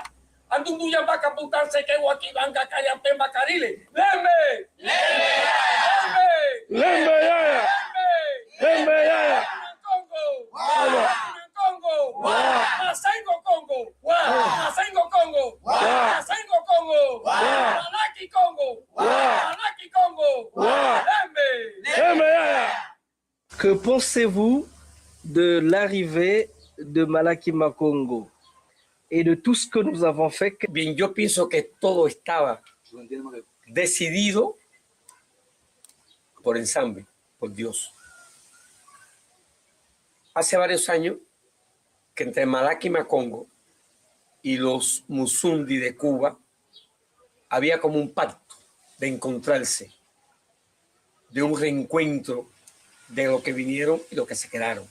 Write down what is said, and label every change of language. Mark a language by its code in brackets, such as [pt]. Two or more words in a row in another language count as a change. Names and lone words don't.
[es] Andundu ya va a caputarse que guaquibanga, cayapemba, carile. ¡Lembe! ¡Lembe! ¡Lembe! ¡Lembe! ¡Lembe! ¡Lembe! ¡Congo! ¡Congo! ¡Masengo Congo! ¡Masengo Congo! ¡Masengo Congo! ¡Malaki Congo! ¡Malaki Congo! ¡Lembe! ¡Lembe! [fr] Que pensez-vous de l'arrivée de Malaki Makongo et de tout ce que nous avons fait? [es] Bien, yo pienso que todo estaba decidido por ensamble, por Dios. Hace varios años que entre Malaki y Makongo y los Musundi de Cuba, había como un pacto de encontrarse, de un reencuentro de lo que vinieron y lo que se quedaron.